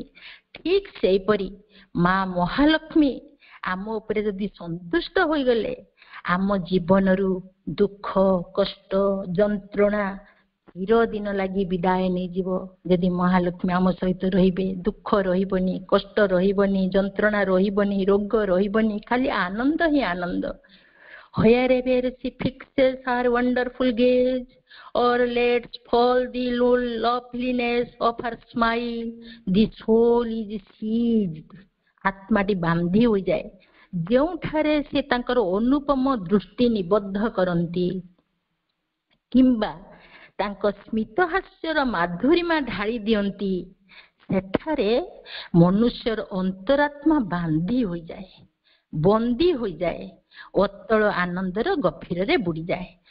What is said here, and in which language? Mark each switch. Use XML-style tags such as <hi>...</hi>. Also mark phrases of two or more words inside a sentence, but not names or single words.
<or>ଠିକ୍ ସେହିପରି ମା ମହାଲକ୍ଷ୍ମୀ ଆମ ଉପରେ ଯଦି ସନ୍ତୁଷ୍ଟ ହୋଇଗଲେ, ଆମ ଜୀବନରୁ ଦୁଃଖ, କଷ୍ଟ, ଯନ୍ତ୍ରଣା ଚିରଦିନ ଲାଗି ବିଦାୟ ନେଇଯିବ। ଯଦି ମହାଲକ୍ଷ୍ମୀ ଆମ ସହିତ ରହିବେ, ଦୁଃଖ ରହିବନି, କଷ୍ଟ ରହିବନି, ଯନ୍ତ୍ରଣା ରହିବନି, ରୋଗ ରହିବନି, ଖାଲି ଆନନ୍ଦ ହିଁ ଆନନ୍ଦ।</or> <en>Wherever she fixes her wonderful gaze or lets fall the loveliness of her smile, the soul is seized.</en> <or>ଆତ୍ମାଟି ବାନ୍ଧି ହୋଇଯାଏ। ଯେଉଁଠାରେ ସେ ତାଙ୍କର ଅନୁପମ ଦୃଷ୍ଟି ନିବଦ୍ଧ କରନ୍ତି କିମ୍ବା ତାଙ୍କ ସ୍ମିତ ହାସ୍ୟର ମାଧୁରୀମା ଢାଳି ଦିଅନ୍ତି, ସେଠାରେ ମନୁଷ୍ୟର ଅନ୍ତରାତ୍ମା ବାନ୍ଧି ହୋଇଯାଏ, ବନ୍ଦୀ ହୋଇଯାଏ, ଅତଳ ଆନନ୍ଦର ଗଭୀରରେ ବୁଡ଼ିଯାଏ।</or>